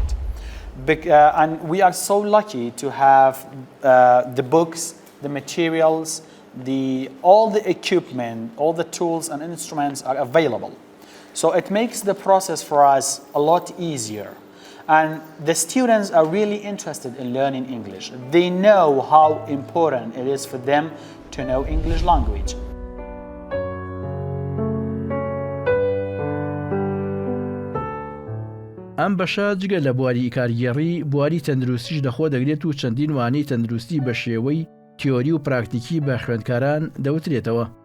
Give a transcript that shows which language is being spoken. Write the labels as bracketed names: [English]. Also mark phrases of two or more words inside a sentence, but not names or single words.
[English] And we are so lucky to have the books, the materials, all the equipment, all the tools and instruments are available. So it makes the process for us a lot easier. And the students are really interested in learning English. They know how important it is for them to know English language. [Central Kurdish] ئەم بەشە جگە لە بواری کارگێڕی بواری تەندروستیش دەخۆ دەگرێت و چەندین وانەی تەندروستی بە شێوەی تیۆری و پراکتیکی بە خوێندکاران دەوترێتەوە.